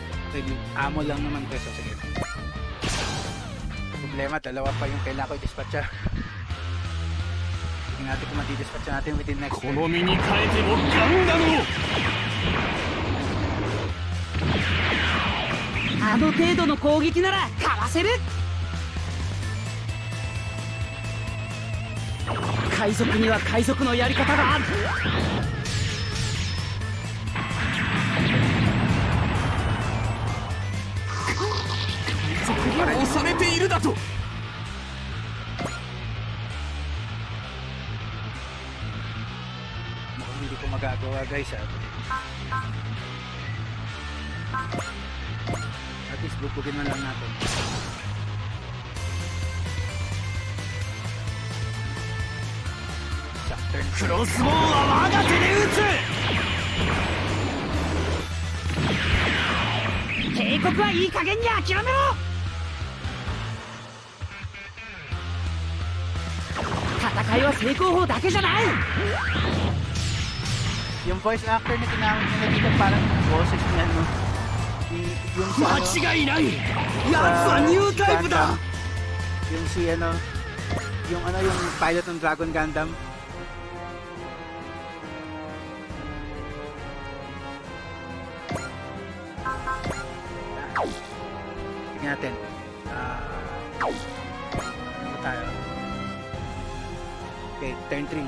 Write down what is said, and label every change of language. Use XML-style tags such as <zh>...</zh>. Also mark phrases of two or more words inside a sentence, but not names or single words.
<tl>Amo lang naman ko. So, sige. Problema, dalawa pa yung kailangan ko i-dispatcha. Tingnan natin kung mati-dispatcha natin</tl> <en>within next turn.</en> <ja>好みに変えてもガンダムをあの程度の攻撃ならかわせる。海賊には海賊のやり方がある。そこから押されているだと</ja> <tl>Mukhang hindi ko magagawa guys ha.</tl> <en>At least</en> <tl>bubugin na lang natin. Turn.</tl> <ja>クロスボウは我が手で撃つ帝国はいい加減に諦めろ。戦いは成功法だけじゃない。</ja> <tl>Yung</tl> <en>voice actor</en> <tl>na tinawag nila dito parang boses niya no. Yung sa</tl> <ja>間違いない奴はニュータイプだ</ja> <tl>yung si ano yung pilot ng Dragon Gundam. Tingnan natin. Ano tayo?</tl> <en>Okay, turn 3.</en>